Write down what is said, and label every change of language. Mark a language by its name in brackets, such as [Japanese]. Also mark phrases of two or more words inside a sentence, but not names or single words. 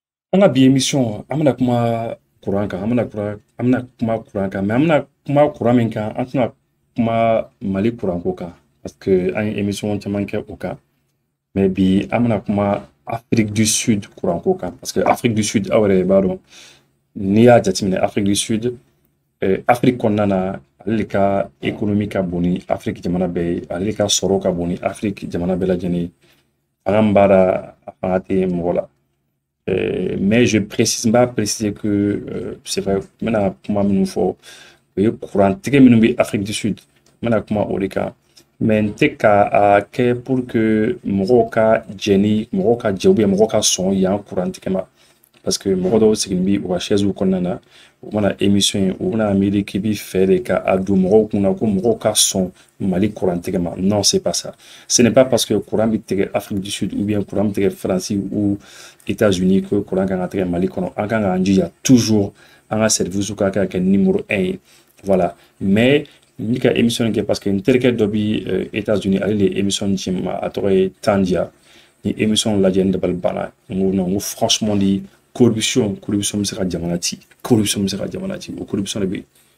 [Bambara] An ka bi émission an bɛna kuma kuran kan an bɛna kuma kuran kan mais an bɛna kuma kuran min kan an tɛna kuma Mali kuran ko kan parce que an ye émission caman kɛ o kan mais bi an bɛna kuma Afrique du Sud kuran ko kan parce que Afrique du Sud aw yɛrɛ b'a dɔn n'i y'a jateminɛ Afrique du Sud Afrique kɔnɔna na ale de ka économie ka bon ni Afrique jamana bɛɛ ye ale de ka sɔrɔ ka bon ni Afrique jamana bɛɛ lajɛlen ye fanga min b'a la a fanga tɛ mɔgɔ la. [French] Mais je précise pas préciser que c'est vrai maintenant [Bambara] kuma minnu fɔ o ye kurantigɛ minnu bɛ Afrique du Sud n bɛna kuma o de kan mais n tɛ k'a kɛ [French] pour que [Bambara] mɔgɔw ka jɛ ni mɔgɔw ka jɛ [French] ou bien [Bambara] mɔgɔw ka sɔn yan kurantigɛ ma parce que mɔgɔ dɔw sigilen bɛ u ka chaise kɔnɔna na u mana émission ye u bɛna miiri k'i bɛ fɛ de ka a don mɔgɔw kunna ko mɔgɔw ka sɔn Mali kurantigɛ ma [French] non c'est pas ça ce n'est pas parce que [Bambara] courant bɛ tigɛ Afrique du Sud [French] ou bien [Bambara] courant bɛ tigɛ France ou États-Unis que courant kan ka tigɛ Mali kɔnɔ an kan k'an jija toujours an ka service ka kɛ numéro 1 ye voilà mais n bɛ ka émission kɛ parce que n terikɛ dɔ bɛ États-Unis ale de ye émission ci n ma a tɔgɔ ye Tandia ni émission lajɛ n dabali banna n ko non n ko franchement di corruption bɛ se ka jamana ci corruption bɛ se ka jamana ci o corruption de bɛ